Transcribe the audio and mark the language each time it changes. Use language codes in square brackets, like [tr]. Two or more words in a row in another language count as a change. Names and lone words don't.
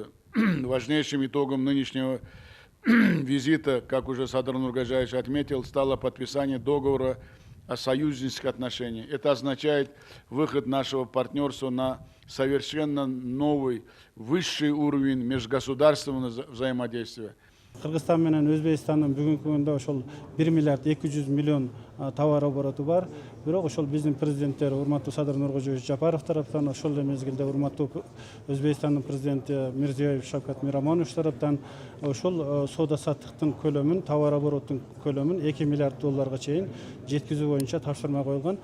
[ru] Важнейшим итогом нынешнего визита, как уже Садыр Нургаджаевич отметил, стало подписание договора о союзнических отношениях. Это означает выход нашего партнерства на совершенно новый, высший уровень межгосударственного взаимодействия. [ky] Кыргызстан менен Өзбекстандын бүгүнкү күндө ошол 1 миллиард 200 миллион товар обороту бар. Бирок ошол биздин президенттер урматтуу Садыр Нуркожоевич Жапаров тараптан, ошол эле мезгилде урматтуу Өзбекстандын президенти Мирзиёев Шавкат Мирамонович тараптан ошол соода саттыктын көлөмүн, товар оборотунун көлөмүн 2 миллиард долларга чейин жеткизүү боюнча тапшырма коюлган.